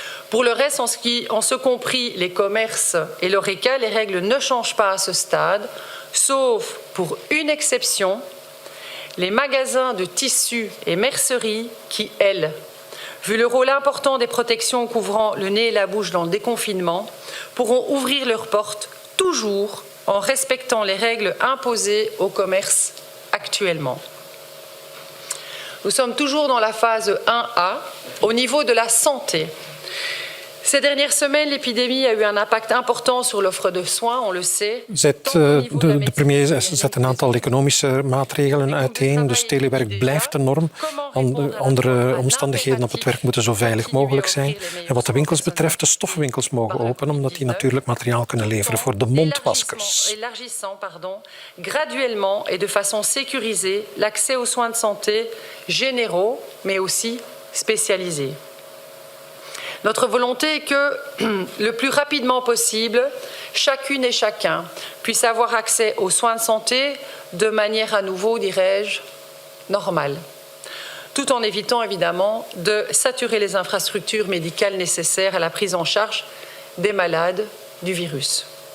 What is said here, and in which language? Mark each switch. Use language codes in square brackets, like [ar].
[fr] Pour le reste, en ce compris les commerces et l'ORECA, les règles ne changent pas à ce stade, sauf pour une exception, les magasins de tissus et merceries qui, elles, vu le rôle important des protections couvrant le nez et la bouche dans le déconfinement, pourront ouvrir leurs portes toujours en respectant les règles imposées au commerce actuellement. Nous sommes toujours dans la phase 1A, au niveau de la santé. Ces dernières semaines, l'épidémie a eu un impact important sur l'offre de soins, on le sait. [nl] De premier zet een aantal economische maatregelen uiteen. Dus telewerk blijft de norm. Andere omstandigheden op het werk moeten zo veilig mogelijk zijn. En wat de winkels betreft, de stoffenwinkels mogen open, omdat die natuurlijk materiaal kunnen leveren voor de mondmaskers. [fr] Graduellement et de façon sécurisée l'accès aux soins de santé généraux, mais aussi spécialisés. Notre volonté est que, le plus rapidement possible, chacune et chacun puisse avoir accès aux soins de santé de manière à nouveau, dirais-je, normale, tout en évitant évidemment de saturer les infrastructures médicales nécessaires à la prise en charge des malades du virus.